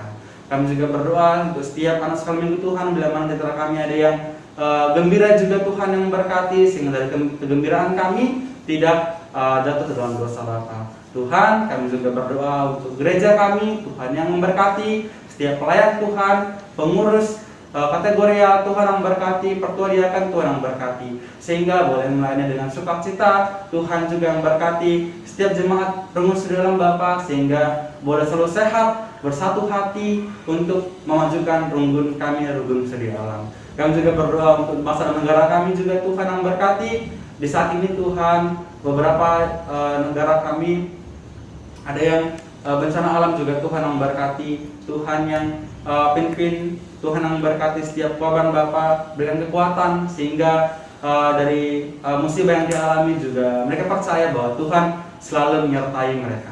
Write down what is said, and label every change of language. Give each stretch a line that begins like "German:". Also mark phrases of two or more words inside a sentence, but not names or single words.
Indonesian: Kami juga berdoa untuk setiap anak sekolah minggu Tuhan, bila mana di antara kami ada yang gembira juga, Tuhan yang berkati, sehingga dari kegembiraan kami tidak jatuh ke dalam dosa Bapa. Tuhan, kami juga berdoa untuk gereja kami, Tuhan yang memberkati setiap pelayan Tuhan, pengurus kategori Tuhan yang berkati, pertua diakan Tuhan yang berkati, sehingga boleh melayani dengan sukacita. Tuhan juga yang berkati setiap jemaat Rengus di dalam Bapa, sehingga boleh selalu sehat, bersatu hati untuk memajukan runggun kami, runggun sedi alam. Kami juga berdoa untuk bangsa dan negara kami juga, Tuhan yang berkati. Di saat ini Tuhan, beberapa negara kami ada yang bencana alam juga, Tuhan yang berkati, Tuhan yang pimpin, Tuhan yang berkati setiap korban Bapa, berikan kekuatan sehingga dari musibah yang dialami juga mereka percaya bahwa Tuhan selalu menyertai mereka.